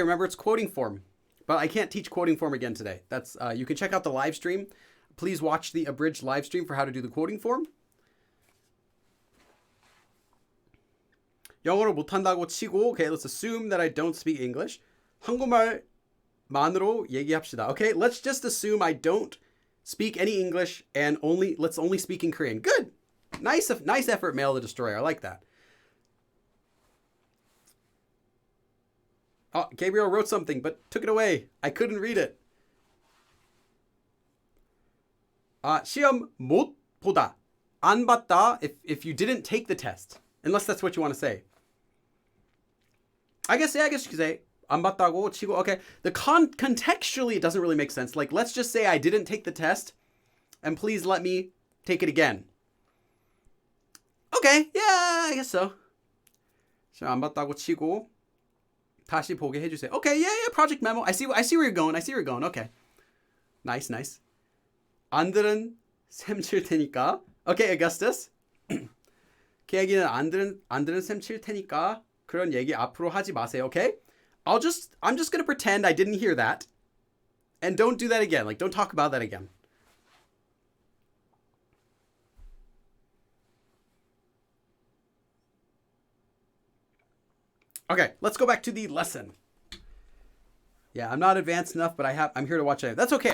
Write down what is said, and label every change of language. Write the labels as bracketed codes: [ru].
[en] Remember, it's quoting form. But I can't teach quoting form again today. That's you can check out the live stream. Please watch the abridged live stream for how to do the quoting form. [ko] 영어를 못한다고 치고, [en] okay, let's assume that I don't speak English. [ko] 한국말만으로 얘기합시다. [en] Okay, let's just assume I don't speak any English and let's only speak in Korean. Good. Nice effort, Mail the Destroyer. I like that. Oh, Gabriel wrote something, but took it away. I couldn't read it. [ko] 시험 못 보다. [en] 안 봤다 if you didn't take the test. Unless that's what you want to say. I guess you could say [ko] 안 봤다고 치고. [en] Okay, contextually it doesn't really make sense. Like, let's just say I didn't take the test, and please let me take it again. Okay, yeah, I guess so. [ko] 안 봤다고 치고 다시 보게 해주세요. [en] Okay, yeah, project memo. I see where you're going. Okay, nice. [ko] 안 들은 셈 칠 테니까. [en] Okay, [ko] Augustus. 걔 안 들은 셈 칠 테니까 그런 얘기 앞으로 하지 마세요. [en] Okay? I'm just going to pretend I didn't hear that. And don't do that again. Like, don't talk about that again. Okay, let's go back to the lesson. Yeah, I'm not advanced enough, but I'm here to watch it. That's okay.